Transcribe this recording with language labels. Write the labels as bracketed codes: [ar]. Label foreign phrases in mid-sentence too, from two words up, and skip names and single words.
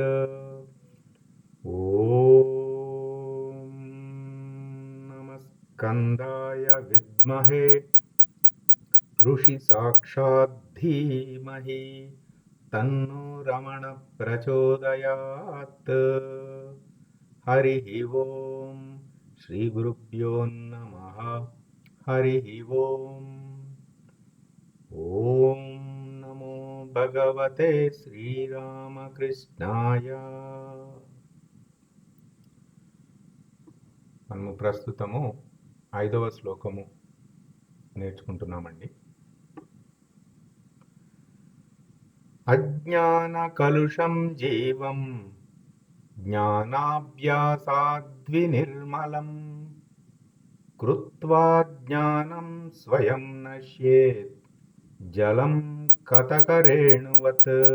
[sa] ॐ नमस्कन्दाय विद्महे ऋषिसाक्षात् धीमहि तन्नो रमण प्रचोदयात्। हरिः ॐ श्रीगुरुभ्यो नमः। हरिः ॐ नमो भगवते శ్రీరామకృష్ణాయ। [te] మనము ప్రస్తుతము 5వ శ్లోకము నేర్చుకుంటున్నామండి. [sa] అజ్ఞాన కలుషం జీవం జ్ఞానాభ్యాసాద్వినిర్మలం కృత్వా జ్ఞానం స్వయం నశ్యేత్ జలం కతకరేణువత్.